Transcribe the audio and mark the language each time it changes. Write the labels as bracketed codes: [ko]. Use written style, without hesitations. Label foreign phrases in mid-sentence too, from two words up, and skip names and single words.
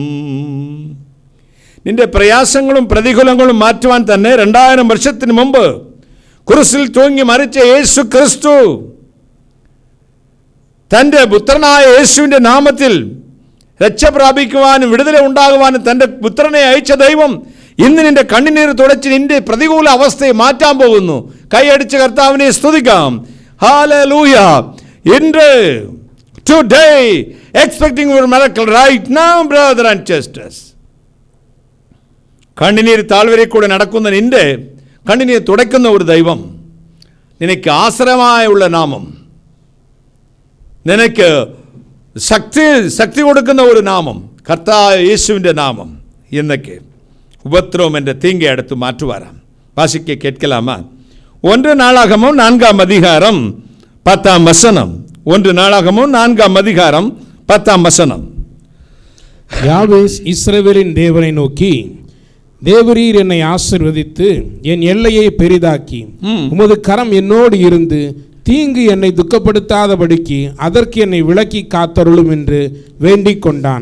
[ml] നിന്റെ പ്രയാസങ്ങളും പ്രതികൂലങ്ങളും മാറ്റുവാൻ തന്നെ 2000 വർഷത്തിന് മുമ്പ് കുരിശിൽ തൂങ്ങി മരിച്ച യേശു ക്രിസ്തു തൻ്റെ പുത്രനായ യേശുവിൻ്റെ നാമത്തിൽ രക്ഷ പ്രാപിക്കുവാനും വിടുതല ഉണ്ടാകുവാനും തൻ്റെ പുത്രനെ അയച്ച ദൈവം ഇന്ന് നിന്റെ കണ്ണുനീര് തുടച്ച് നിന്റെ പ്രതികൂല അവസ്ഥയെ മാറ്റാൻ പോകുന്നു. കൈയടിച്ച് കർത്താവിനെ സ്തുതിക്കാം. ഹല്ലേലൂയ. [en] ഇന്ന് today expecting your miracle right now, brother and sisters. [ml] കണ്ണുനീര് താഴ്വരയിൽ കൂടെ നടക്കുന്ന നിന്റെ കണ്ണുനീര് തുടയ്ക്കുന്ന ഒരു ദൈവം, നിനക്ക് ആശ്രയമായുള്ള നാമം, നിനക്ക് ശക്തി കൊടുക്കുന്ന ഒരു നാമം, കർത്താവ് യേശുവിൻ്റെ നാമം. എന്നൊക്കെ ഉപദ്രവം എൻ്റെ [ta] தீங்கை எடுத்து மாற்றுவாராம். வாசிக்க கேட்கலாமா? 1 நாளாகமம் 4ஆம் அதிகாரம் 10ஆம் வசனம். 1 நாளாகமம் 4ஆம் அதிகாரம் 10ஆம் வசனம். யாவேஸ் இஸ்ரவேலின் தேவனை நோக்கி, தேவரீர் என்னை ஆசீர்வதித்து என் எல்லையை பெரிதாக்கி உமது கரம் என்னோடு இருந்து தீங்கு என்னை துக்கப்படுத்தாதபடிக்கு அதற்கு என்னை விலக்கி காத்தருளும் என்று வேண்டிக் கொண்டான்.